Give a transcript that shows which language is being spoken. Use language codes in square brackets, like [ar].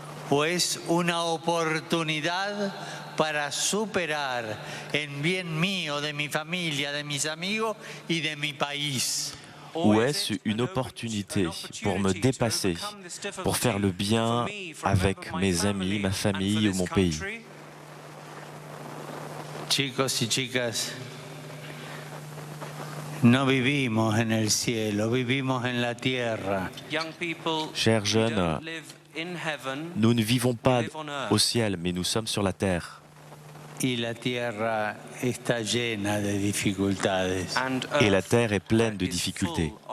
[es] O es una oportunidad para superar en bien mío, de mi familia, de mis amigos y de mi país. [fr] Ou est-ce une opportunité pour me dépasser, pour faire le bien avec mes amis, ma famille ou mon pays? [es] Chicos y chicas, no vivimos en el cielo, vivimos en la tierra. [fr] Chers jeunes, nous ne vivons pas au ciel, mais nous sommes sur la terre. [es] Y la tierra está llena de dificultades. [fr] Et la terre est pleine de difficultés.